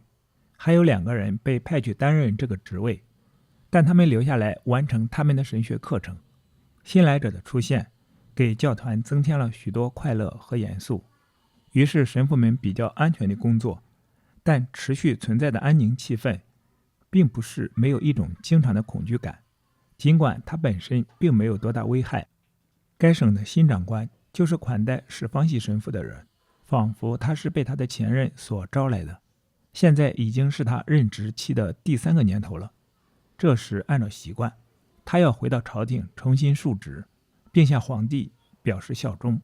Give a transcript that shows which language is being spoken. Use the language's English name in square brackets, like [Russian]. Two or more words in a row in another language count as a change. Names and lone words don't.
[Chinese] 還有2個人被派去擔任這個職位，但他們留下來完成他們的神學課程。新來者的出現給教團增添了許多快樂和嚴肅，於是神父們比較安全地工作。但持續存在的安寧氣氛，並不是沒有一種經常的恐懼感，儘管它本身並沒有多大危害。該省的新長官就是款待史方喜神父的人，仿佛他是被他的前任所招來的。現在已經是他任職期的第3個年頭了。這時按照習慣，他要回到朝廷重新述職，並向皇帝表示效忠。